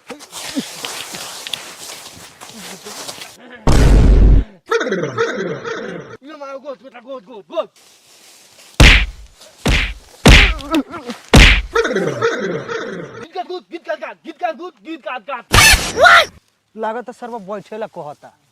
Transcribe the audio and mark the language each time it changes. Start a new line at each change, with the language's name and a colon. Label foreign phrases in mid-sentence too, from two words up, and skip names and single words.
Bhojpuri: mama good good good good good git gat good git gat gat git gat good git gat gat लागत है सरवा बैठेला कहता।